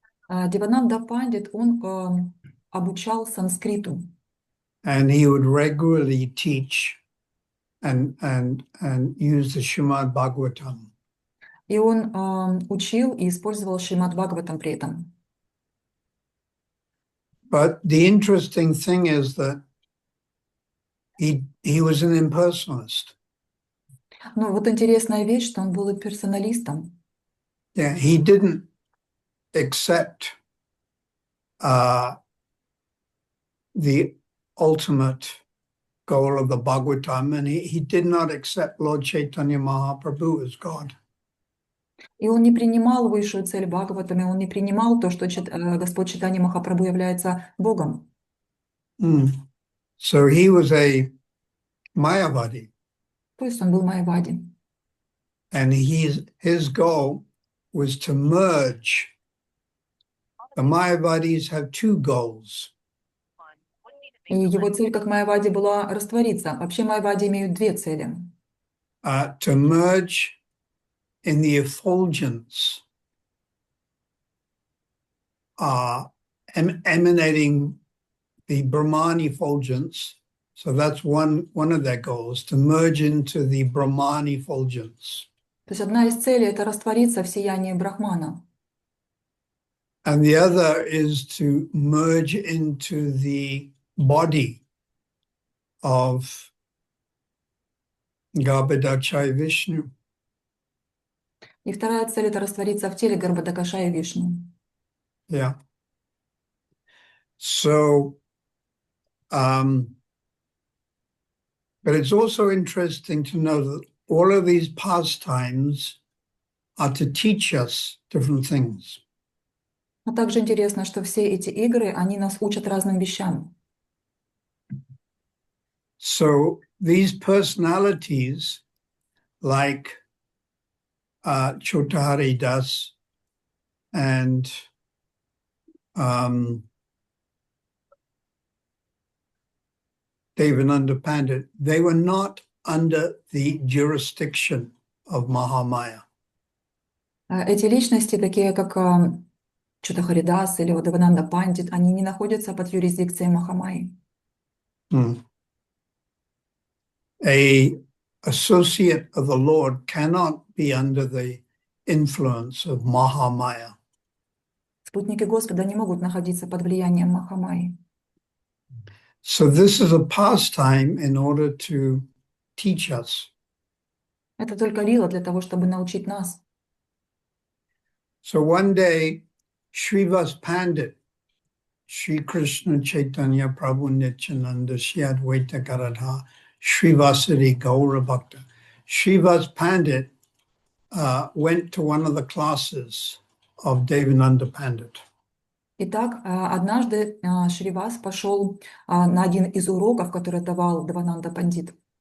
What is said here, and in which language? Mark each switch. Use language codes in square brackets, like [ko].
[ru] Девананда Пандит, он обучал санскриту. [en] And he would regularly teach and use the Srimad Bhagavatam. [ru] И он учил и использовал Шримад Бхагаватам при этом. [en] But the interesting thing is that he was an impersonalist. [ru] Ну, вот интересная вещь, что он был и персоналистом. [en] Yeah, he didn't accept the ultimate goal of the Bhagavatam, and he did not accept Lord Chaitanya Mahaprabhu as God. [ru] И он не принимал высшую цель Бхагаватами, он не принимал то, что Господь Чайтанья Махапрабху является Богом. [en] So he was a Mayavadi. [ru] То есть он был Майявади. [en] And his goal was to merge. The Mayavadis have two goals. [ru] И его цель как Майявади была раствориться. Вообще Майявади имеют две цели. [en] To merge in the effulgence emanating the Brahman effulgence. So that's one of their goals, to merge into the Brahman effulgence. [ru] То есть одна из целей – это раствориться в сиянии Брахмана. [en] And the other is to merge into the body of Garbhodakashayi Vishnu. [ru] И вторая цель – это раствориться в теле Гарбхадакашаи Вишну. [en] Yeah. So, but it's also interesting to know that all of these pastimes are to teach us different things. [ru] Но также интересно, что все эти игры, они нас учат разным вещам. [en] So these personalities, like Chotahari Das and Devananda Pandit, they were not under the jurisdiction of Mahamaya. [ru] Эти личности, такие как Чотахаридас или Девананда Пандит, они не находятся под юрисдикцией Махамайи. [en] A associate of the Lord cannot be under the influence of Mahamaya. [ru] Спутники Господа не могут находиться под влиянием Махамайи. [en] So this is a pastime in order to teach us. [ru] Это только лила для того, чтобы научить нас. [en] So one day, Srivas Pandit, Sri Krishna Chaitanya Prabhu Nityananda Shri Advaita Garadha Srivasari Gaura Bhakta. Srivas Pandit went to one of the classes of Devananda Pandit. [ru] Итак, однажды Шривас пошел на один из уроков, который давал Девананда Пандит.